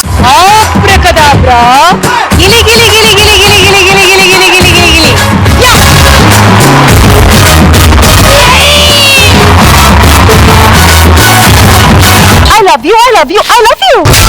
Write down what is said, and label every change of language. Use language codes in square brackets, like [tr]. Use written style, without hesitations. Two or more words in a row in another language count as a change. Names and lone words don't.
[en] Abracadabra. Gili gili gili gili gili gili gili gili gili gili gili gili. Yeah. love you I love you I love you